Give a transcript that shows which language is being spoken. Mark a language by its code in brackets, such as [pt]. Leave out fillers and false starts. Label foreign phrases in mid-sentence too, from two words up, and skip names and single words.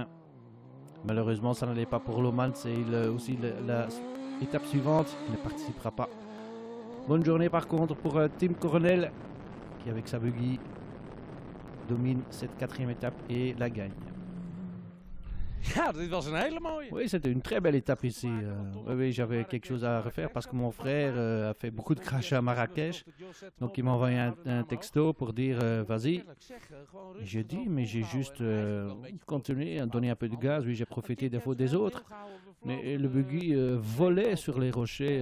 [fr] Malheureusement ça n'allait pas pour Lomans et aussi l'étape suivante, il ne participera pas. Bonne journée par contre pour Tim Coronel qui avec sa buggy domine cette 4e étape et la gagne. [nl] Ja, dit was een hele mooie. [fr] Oui, c'était une très belle étape ici. Oui, oui, j'avais quelque chose à refaire parce que mon frère a fait beaucoup de crachats à Marrakech. Donc il m'a envoyé un texto pour dire vas-y. J'ai dit, mais j'ai juste continué à donner un peu de gaz. Oui, j'ai profité des fautes des autres. Mais le buggy volait sur les rochers.